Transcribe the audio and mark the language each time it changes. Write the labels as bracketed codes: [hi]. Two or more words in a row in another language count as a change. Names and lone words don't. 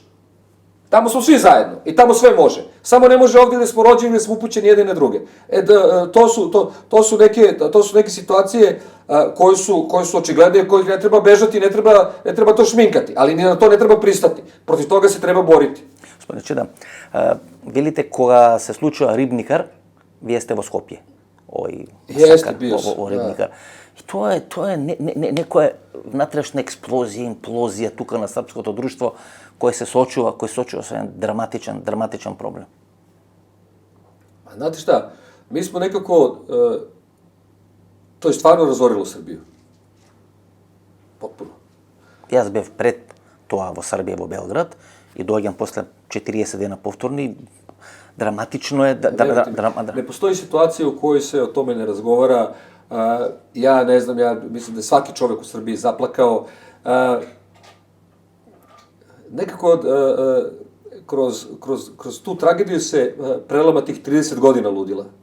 [sr] Tamo smo svi zajedno i tamo sve može. Samo ne može ovdje gde smo rođeni, gde smo upućeni jedne na druge. To su neke situacije koje su očigledne i kojih ne treba bežati, ne treba to šminkati, ali ni na to ne treba pristati. Protiv toga se treba boriti. [mk] Gospodine Чеда, велите кога се случува Рибникар, вие сте во Скопје. [sr] Jeste, bio sam. [mk] Рибникар. И тоа е некоја внатрешна експлозија, имплозија тука на српското друштво кој се соочува со еден драматичен проблем. [sr] A znate šta, mi smo nekako, to je stvarno razorilo Srbiju. Potpuno. [mk] Јас бев пред тоа во Србија, во Белград, и доаѓам после 40 дена повторни. [sr] Dramatično je... Ne postoji situacija u kojoj se o tome ne razgovara. Ja ne znam, ja mislim da je svaki čovjek u Srbiji zaplakao. Nekako, kroz tu tragediju se prelama tih 30 godina ludila.